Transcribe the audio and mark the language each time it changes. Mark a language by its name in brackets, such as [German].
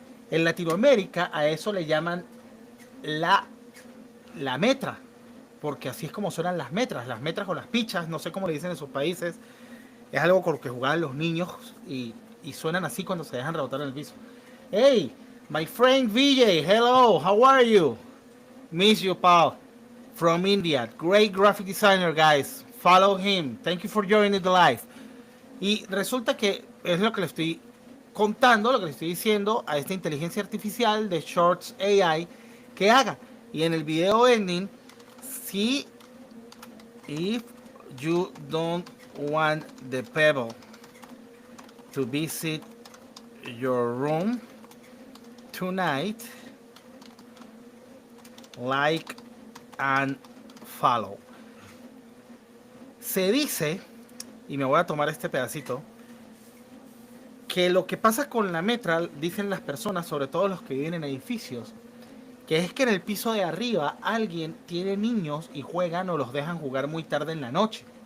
[Spanish] En Latinoamérica a eso le llaman la metra, porque así es como suenan las metras o las pichas, no sé cómo le dicen en sus países. Es algo con lo que jugaban los niños y suenan así cuando se dejan rebotar en el piso. [English] Hey, my friend VJ, hello, how are you? Miss you, pal. from India. Great graphic designer, guys. Follow him. Thank you for joining the live. [Spanish] Y resulta que es lo que le estoy contando, lo que le estoy diciendo a esta inteligencia artificial de Shorts AI que haga. Y en el video ending, si [English] if you don't want the pebble to visit your room tonight, like and follow. [Spanish] Se dice, y me voy a tomar este pedacito, que lo que pasa con la metra, dicen las personas, sobre todo los que viven en edificios, que es que en el piso de arriba alguien tiene niños y juegan o los dejan jugar muy tarde en la noche.